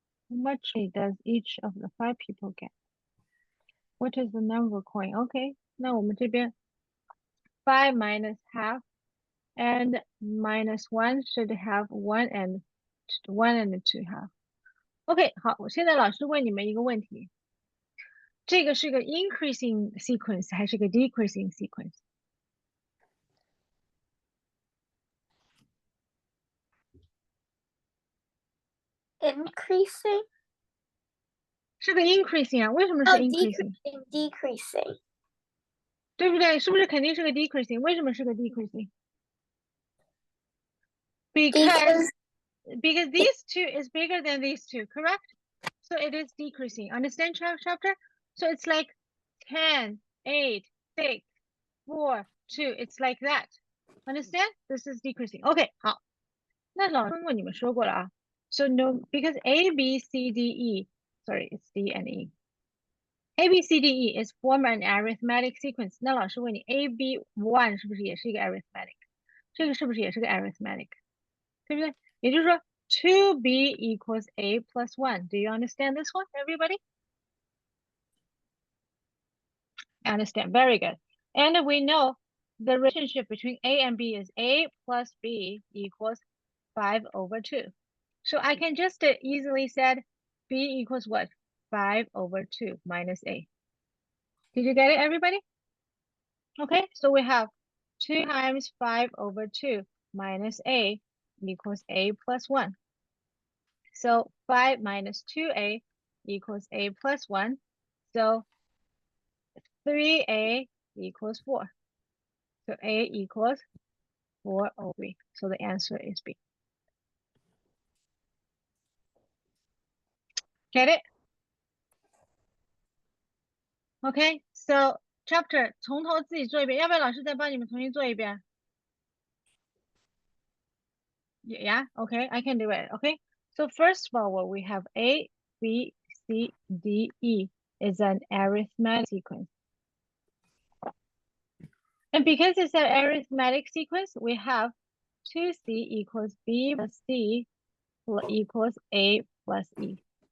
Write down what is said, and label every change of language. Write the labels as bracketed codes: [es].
[en] How much does each of the 5 people get? What is the number coin? Okay, [zh] 那我们这边 [en] 5 minus half and minus 1 should have 1 and 2 half. [zh] OK， 好，我现在老师问你们一个问题，这个是个 increasing sequence 还是个 decreasing sequence？ [en] Increasing? [zh] 是个 increasing 啊？为什么是 Oh, [en] increasing？ decreasing. [zh] 对不对？是不是肯定是个 decreasing？ 为什么是个 decreasing？ [en] Because these two is bigger than these two, correct? So it is decreasing. Understand, chapter? So it's like 10, 8, 6, 4, 2. It's like that. Understand? This is decreasing. Okay, 好。 [zh] 那老师问你们说过了啊。 [en] So no, because A, B, C, D, E. Sorry, it's D and E. A, B, C, D, E is form an arithmetic sequence. [zh] 那老师问你 A, B, 1是不是也是一个 arithmetic？ 这个是不是也是个 arithmetic？对不对？也就是说 [en] 2B equals A plus 1. Do you understand this one, everybody? Understand. Very good. And we know the relationship between A and B is A plus B equals 5 over 2. So I can just easily said B equals what? 5 over 2 minus A. Did you get it, everybody? Okay, so we have 2 times 5 over 2 minus A equals A plus 1. So 5 minus 2A equals A plus 1. So 3A equals 4. So A equals 4 over 3. So the answer is B. Get it? [zh] Okay, so chapter 从头自己做一遍，要不要老师再帮你们重新做一遍？ [en] Yeah, okay, I can do it. Okay, so first of all, we have A, B, C, D, E is an arithmetic sequence. And because it's an arithmetic sequence, we have 2C equals B plus C equals A plus E.